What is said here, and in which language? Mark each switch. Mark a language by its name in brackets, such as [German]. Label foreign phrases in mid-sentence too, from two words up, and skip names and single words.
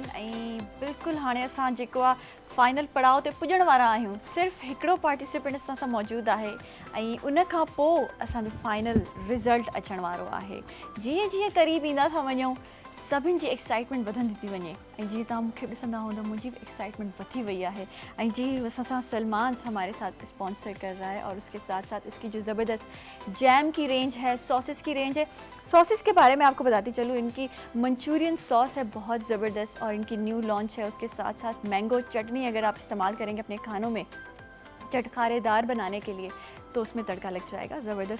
[Sindhi] ऐं बिल्कुलु हाणे असां जेको आहे फाइनल पड़ाव ते पुॼण वारा आहियूं। सिर्फ़ु हिकिड़ो पार्टिसिपेंट असां सां मौजूदु आहे ऐं उन खां पोइ असांजो फाइनल रिज़ल्ट अचण वारो आहे। जीअं जीअं क़रीब ईंदा था वञूं, सभिनि जी एक्साइटमेंट वधंदी थी वञे। ऐं जीअं तव्हां मूंखे ॾिसंदा हूंदा, मुंहिंजी भी एक्साइटमेंट वधी वही है। ऐं जी असां सां सलमान [Urdu] ہمارے ساتھ اسپانسر کر رہا ہے، اور اس کے ساتھ ساتھ اس کی جو زبردست جیم کی رینج ہے، ساسز کی رینج ہے. ساسز کے بارے میں آپ کو بتاتی چلوں، ان کی منچورین ساس ہے بہت زبردست، اور ان کی [English] new launch [Urdu] ہے. اس کے ساتھ ساتھ مینگو چٹنی اگر آپ استعمال کریں گے اپنے کھانوں میں چٹخارے دار بنانے کے لیے، تو اس میں تڑکا لگ جائے گا زبردست.